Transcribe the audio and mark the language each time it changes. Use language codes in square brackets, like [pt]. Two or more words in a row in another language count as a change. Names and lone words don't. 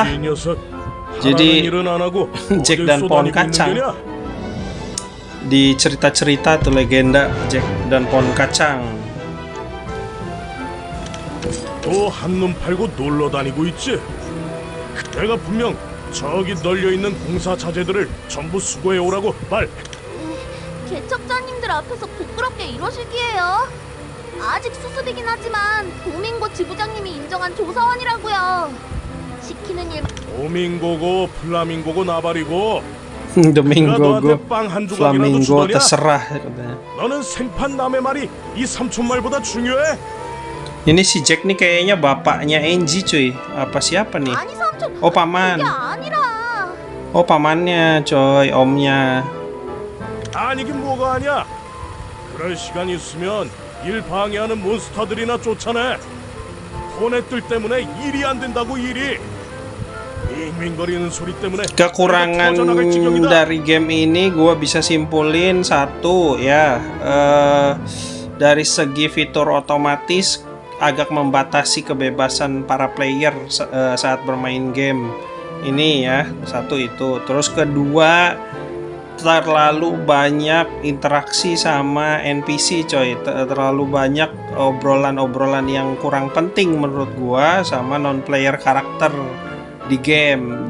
[id] Jadi Jack dan pohon kacang. Di cerita-cerita tuh legenda Jack dan pohon kacang. [ko] 또 한눈 팔고 놀러 다니고 있지? 내가 분명 저기 널려 있는 공사 자재들을 전부 수거해 오라고 말. 개척자님들 앞에서 부끄럽게 이러시기에요. 아직 수습이긴 하지만 도밍고 지부장님이 인정한 조사원이라고요. 시키는 일만. 도밍고고 플라밍고고 나발이고 [id] Domingo, [ko] 빵한 [id] Flamingo, [ko] 조각이라도 주더냐? [id] terserah. [ko] 너는 생판 남의 말이 이 삼촌 말보다 중요해? [id] Ini si Jack nih kayaknya bapaknya Angie cuy. Apa siapa nih? [ko] 아니 선배, [id] Oh, paman. [ko] 그게 아니라. [id] Oh, pamannya, coy, omnya. [ko] 아니긴 뭐가 아니야. 그럴 시간이 있으면 일 방해하는 몬스터들이나 쫓아내. 혼내들 때문에 일이 안 된다고 일이. 윙윙거리는 소리 때문에 [id] Kekurangan [ko] 터져나갈 지경이다. [id] dari game ini gua bisa simpulin satu ya, dari segi fitur otomatis agak membatasi kebebasan para player saat bermain game ini ya, satu itu. Terus kedua, terlalu banyak interaksi sama NPC coy, terlalu banyak obrolan-obrolan yang kurang penting menurut gua sama [en] non player [id] karakter di game.